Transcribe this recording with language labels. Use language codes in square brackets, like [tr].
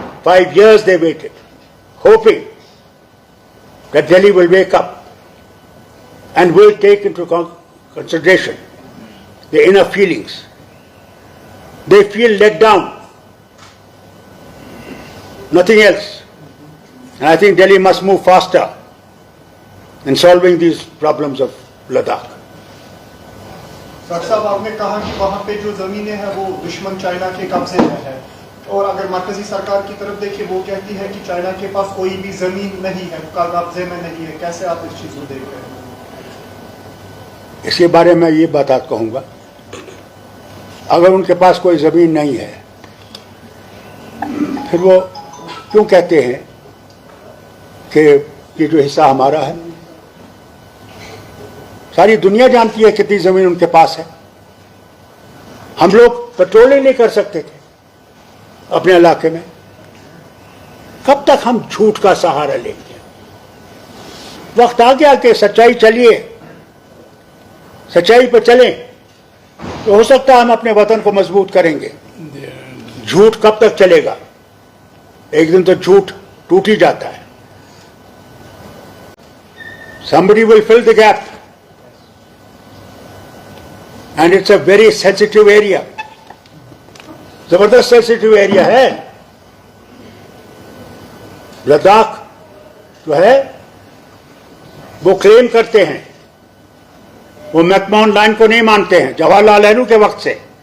[en] 5 years they waited, hoping that Delhi will wake up and will take into consideration the inner feelings. They feel let down, nothing else. And I think Delhi must move faster in solving these problems of Ladakh. [hi] Doctor साहब, आपने कहा कि वहाँ पे जो जमीनें हैं वो दुश्मन चाइना के कब्जे में है, और अगर मरकजी सरकार की तरफ देखिए वो कहती है कि चाइना के पास कोई भी जमीन नहीं है, उसका कब्जे में नहीं है। कैसे आप इस चीज को देख रहे हैं? इसके बारे में ये बात कहूँगा, अगर उनके पास कोई ज़मीन नहीं है फिर वो क्यों कहते हैं कि ये जो हिस्सा हमारा है? सारी दुनिया जानती है कितनी ज़मीन उनके पास है। हम लोग पेट्रोल ही नहीं कर सकते थे अपने इलाके में। कब तक हम झूठ का सहारा लेंगे? वक्त आ गया कि सच्चाई चलिए, सच्चाई पर चलें तो हो सकता है हम अपने वतन को मजबूत करेंगे। झूठ कब तक चलेगा? एक दिन तो झूठ टूट ही जाता है। [en] Somebody will fill the gap and it's a very sensitive area. [hi] जबरदस्त सेंसिटिव एरिया है। लद्दाख जो है वो क्लेम करते हैं, वो मैकमोहन लाइन को नहीं मानते हैं जवाहरलाल नेहरू के वक्त से।